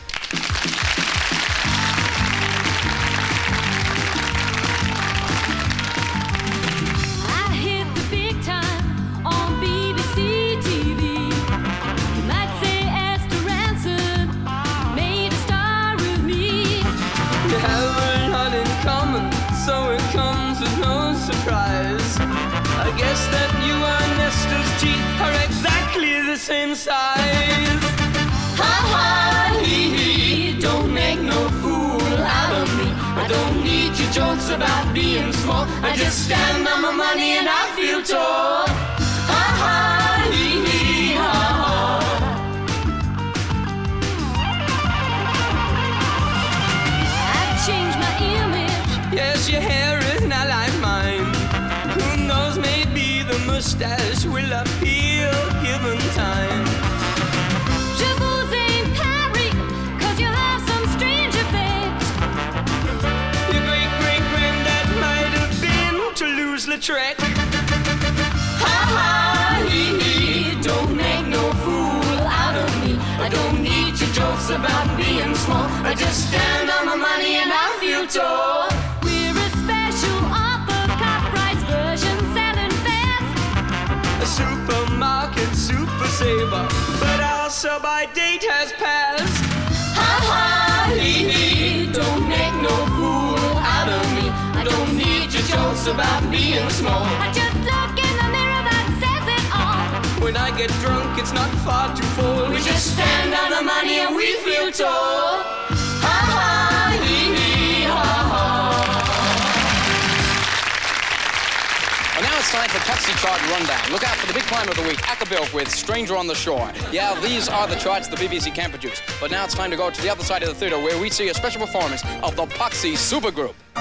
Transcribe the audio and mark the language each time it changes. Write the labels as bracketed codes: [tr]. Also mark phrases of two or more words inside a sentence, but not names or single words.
[en] So it comes as no surprise. I guess that you and Nestor's teeth are exactly the same size. Ha ha, hee hee, don't make no fool out of me. I don't need your jokes about being small. I just stand on my money and I feel tall. Ha ha, hee hee, ha ha. I've changed my image. Yes, your hair is not like mine. Who knows, maybe the mustache will appeal given time. [fr] Je vous ai Paris, [en] 'cause you have some strange effect. Your great-great-granddad might have been Toulouse-Lautrec. Ha ha, hee hee, don't make no fool out of me. I don't need your jokes about being small. I just stand on my money and I feel tall. A supermarket super saver, but our sell-by date has passed. Ha ha, hee hee, don't make no fool out of me. I don't need your jokes about being small. I just look in the mirror, that says it all. When I get drunk, it's not far too full. We just stand on the money and we feel tall. Ha ha, hee hee, ha ha. Well, now it's time for Poxy Chart Rundown. Look out for the big climb of the week, Acapulco with Stranger on the Shore. Yeah, these are the charts the BBC can produce. But now it's time to go to the other side of the theatre where we see a special performance of the Poxy Supergroup.